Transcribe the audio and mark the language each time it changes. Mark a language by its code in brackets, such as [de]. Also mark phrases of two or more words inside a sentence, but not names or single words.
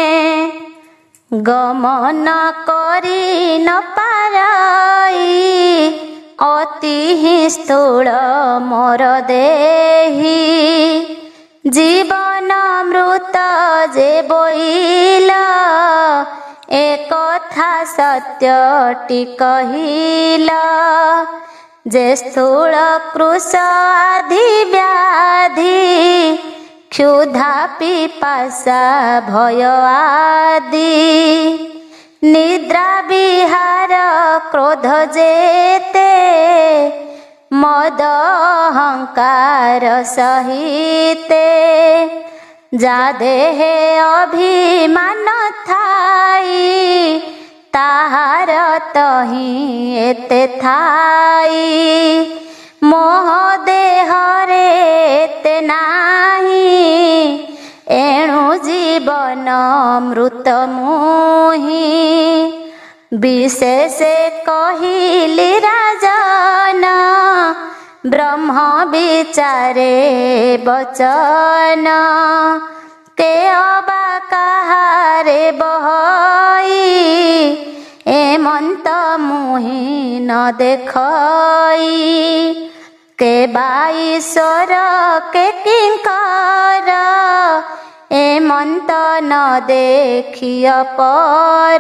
[or] ଗମନ କରି ନ ପାରଇ ଅତି ହିଁ ସ୍ଥୂଳ ମୋର ଦେହି। ଜୀବନ ମୃତ ଯେ ବୋଇଲା ଏକ କଥା ସତ୍ୟଟି କହିଲା। ଯେ ସ୍ଥୂଳ କୃଶ ଆଦି ବ୍ୟାଧି କ୍ଷୁଧା ପିପାସା ଭୟ ଆଦି। ନିଦ୍ରା ବିହାର କ୍ରୋଧ ଯେତେ ମଦ ଅହଂକାର ସହିତେ। ଯା ଦେହେ ଅଭିମାନ ଥାଇ ତାହାର ତହିଁ ଏତେ ଥାଇ। ମୋହ ଦେହରେ ଏତେ ନାହିଁ ଏଣୁ ଜୀବନ ମୃତ ମୁହିଁ। ବିଶେଷ କହିଲି ରାଜନ ବ୍ରହ୍ମ ବିଚାରେ ବଚନ। କେ ଅବା କାହାରେ ବହଇ ଏମନ୍ତ ମୁହିଁ ନ ଦେଖଇ। କେ ବାଈଶ୍ୱର କେ କିଙ୍କର ଏମନ୍ତ ନ ଦେଖିୟ ପର।